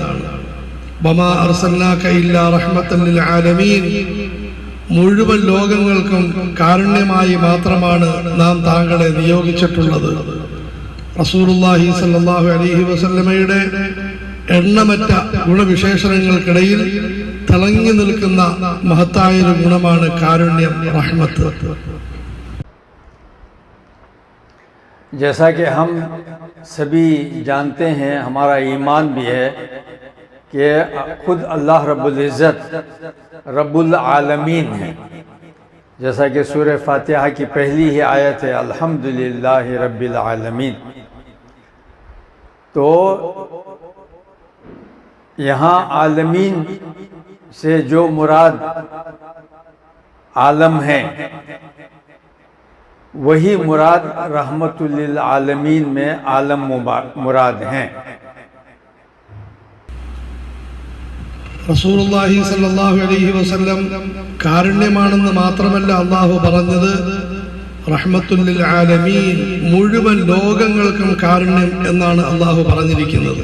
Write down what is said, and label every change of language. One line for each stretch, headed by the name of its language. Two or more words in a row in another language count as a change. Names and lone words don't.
Arabic: وما أرسلناك إلا رحمة للعالمين,
Malayalam: മുഴുവൻ ലോകങ്ങൾക്കും കാരുണ്യമായി മാത്രമാണ് നാം താങ്കളെ നിയോഗിച്ചിട്ടുള്ളത്.
Arabic: رسول الله صلى الله عليه وسلم
Malayalam: എണ്ണമറ്റ ഗുണവിശേഷണങ്ങൾക്കിടയിൽ തിളങ്ങി നിൽക്കുന്ന മഹത്തായൊരു ഗുണമാണ് കാരുണ്യം, റഹ്മത്ത്.
Urdu: جیسا کہ ہم سبھی جانتے ہیں، ہمارا ایمان بھی ہے کہ خود اللہ رب العزت رب العالمین ہے، جیسا کہ سورہ فاتحہ کی پہلی ہی آیت ہے
Arabic: الحمدللہ رب العالمین۔
Urdu: تو یہاں عالمین سے جو مراد عالم ہے وہی مراد
Arabic: رحمت للعالمین
Urdu: میں عالم مراد ہیں۔
Arabic: رسول الله صلى الله عليه وسلم
Malayalam: കാരുണ്യമാണെന്ന് മാത്രമല്ല അല്ലാഹു പറഞ്ഞത്,
Arabic: رحمة للعالمين,
Malayalam: മുഴുവൻ ലോകങ്ങൾക്കും കാരുണ്യം എന്നാണ് അല്ലാഹു പറഞ്ഞിരിക്കുന്നത്.